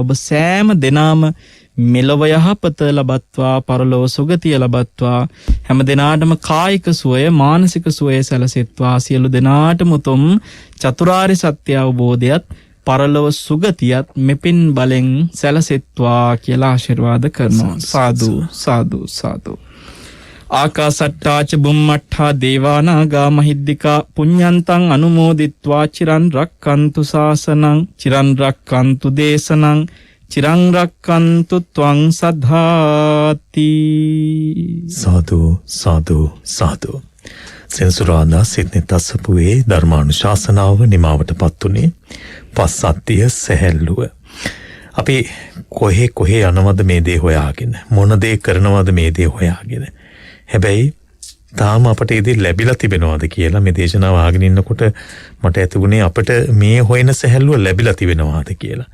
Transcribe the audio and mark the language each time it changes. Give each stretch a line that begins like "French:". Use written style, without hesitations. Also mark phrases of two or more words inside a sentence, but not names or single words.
Sinhala: ඔබ සෑම දෙනාම මෙලොව යහපත ලබත්වා පරලොව සුගතිය ලබත්වා හැම දෙනාටම කායික සුවය මානසික සුවය සැලසෙත්වා සියලු දෙනාටම උතුම් චතුරාර්ය සත්‍ය අවබෝධයත් පරලොව සුගතියත් මෙපින් බලෙන් සැලසෙත්වා කියලා ආශිර්වාද කරනවා. සාදු සාදු සාදු.
Pali: ආකාසට්ටාච බුම්මට්ඨා දේවානාගා මහිද්దికා පුඤ්ඤන්තං අනුමෝදිත්වා චිරන් රක්칸තු ශාසනං චිරන් රක්칸තු දේශනං චිරං රක්칸තු ත්වං සද්ධාති.
Sinhala: සාදු සාදු සාදු. සෙන්සුරාදා සිඩ්නි තස්සපුවේ ධර්මානුශාසනාව නිමාවටපත් උනේ පස්සද්ධිය සැහැල්ලුව. අපි කොහේ යනවද මේ දේ හොයාගෙන, මොන දේ කරනවද මේ දේ හොයාගෙන. හැබැයි තාම අපට ඒ දේ ලැබිලා තිබෙනවද කියලා මේ දේශනාව අහගෙන ඉන්නකොට මට ඇතිුනේ අපට මේ හොයන සැහැල්ලුව ලැබිලා තිබෙනවද කියලා.